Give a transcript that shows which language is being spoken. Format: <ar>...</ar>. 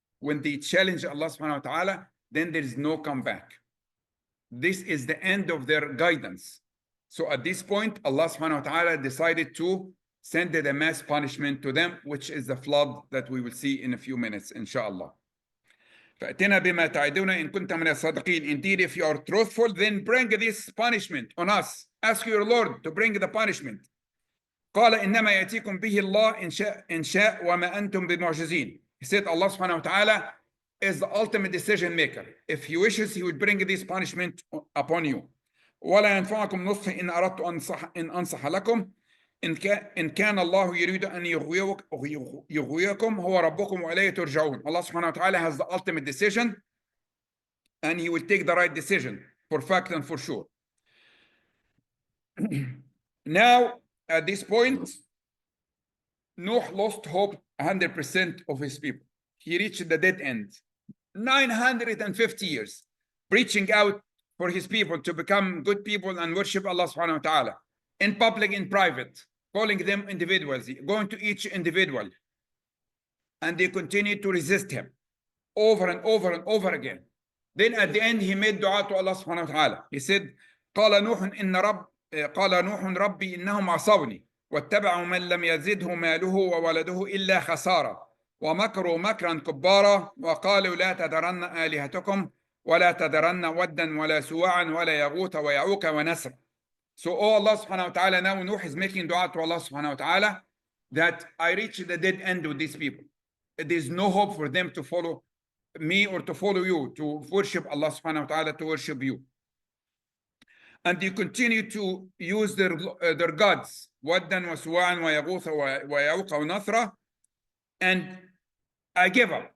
<en>When they challenge Allah subhanahu wa ta'ala, then there is no comeback. This is the end of their guidance. So at this point, Allah subhanahu wa ta'ala decided to send the mass punishment to them, which is the flood that we will see in a few minutes, inshallah.</en> <ar>فأتنا بما تعدون إن كنت من الصادقين.</ar> <en>Indeed, if you are truthful, then bring this punishment on us. Ask your Lord to bring the punishment.</en> <ar>قال إنما يأتيكم به الله إن شاء وما أنتم بمعجزين.</ar> <en>He said Allah subhanahu wa ta'ala is the ultimate decision maker. If he wishes, he would bring this punishment upon you.</en> <ar>ولا ينفعكم نصحي إن أردت أن أنصح لكم إن كان الله يريد أن يغويكم هو ربكم وإليه ترجعون.</ar> <en>Allah subhanahu wa ta'ala has the ultimate decision and he will take the right decision for fact and for sure. Now, at this point, Noah lost hope 100% of his people. He reached the dead end. 950 years preaching out for his people to become good people and worship Allah subhanahu wa ta'ala in public, in private, calling them individuals, going to each individual. And they continued to resist him over and over and over again. Then at the end, he made dua to Allah subhanahu wa ta'ala. He said,</en> <ar>قال نوح ربي إنهم عصوني واتبعوا من لم يزده ماله وولده إلا خسارة ومكروا مكرا كبارا وقالوا لا تذرن آلهتكم ولا تذرن ودا ولا سواعا ولا يغوث ويعوق ونسر.</ar> <en>So Allah subhanahu wa ta'ala, now Nuh is making dua to Allah subhanahu wa ta'ala that I reach the dead end with these people. There is no hope for them to follow me or to follow you, to worship Allah subhanahu wa ta'ala, to worship you. And you continue to use their gods, Waddan wa Suwa'an wa Yaghutha wa Ya'uqa wa Nasra, and I give up.</en>